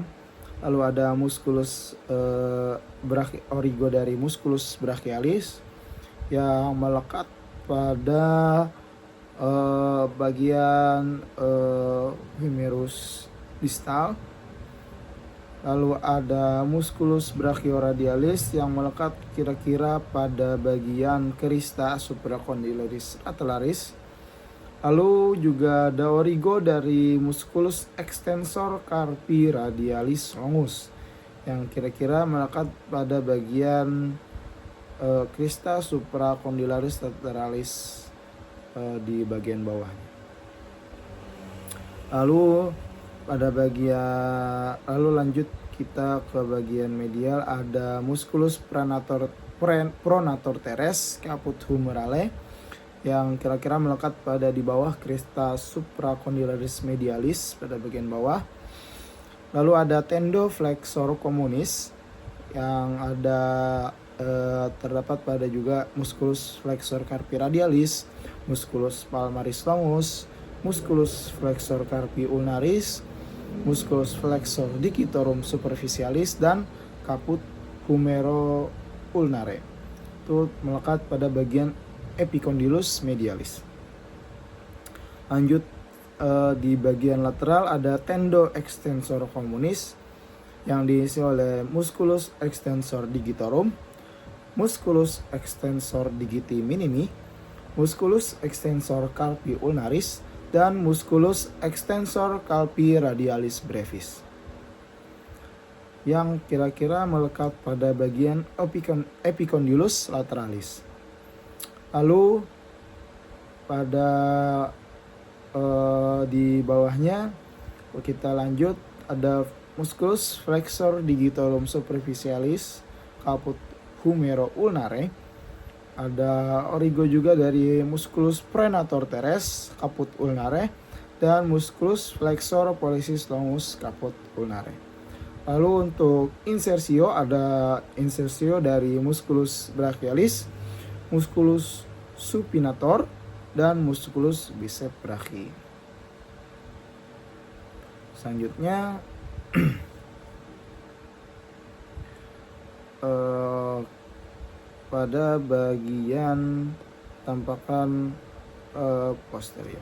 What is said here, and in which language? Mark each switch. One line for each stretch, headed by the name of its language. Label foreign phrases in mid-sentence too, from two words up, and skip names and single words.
Indonesian: Lalu ada musculus origo dari musculus brachialis yang melekat pada bagian humerus distal. Lalu ada musculus brachioradialis yang melekat kira-kira pada bagian crista supracondylaris lateralis. Lalu juga ada origo dari musculus extensor carpi radialis longus yang kira-kira melekat pada bagian crista supracondylaris lateralis di bagian bawahnya. Lalu lanjut kita ke bagian medial, ada musculus pronator teres caput humerale yang kira-kira melekat pada di bawah crista supracondylaris medialis pada bagian bawah. Lalu ada tendo flexor communis yang ada terdapat pada juga musculus flexor carpi radialis, musculus palmaris longus, musculus flexor carpi ulnaris, musculus flexor digitorum superficialis, dan caput humero ulnare. Itu melekat pada bagian epicondylus medialis. Lanjut, di bagian lateral ada tendo extensor communis yang diisi oleh musculus extensor digitorum, musculus extensor digiti minimi, musculus extensor carpi ulnaris, dan musculus extensor carpi radialis brevis yang kira-kira melekat pada bagian epicondylus lateralis. Lalu pada di bawahnya kita lanjut, ada musculus flexor digitorum superficialis, caput humero ulnare. Ada origo juga dari musculus prenator teres, caput ulnare, dan musculus flexor pollicis longus, caput ulnare. Lalu untuk insersio, ada insersio dari musculus brachialis, musculus supinator, dan musculus bicep brachii. Selanjutnya pada bagian tampakan posterior.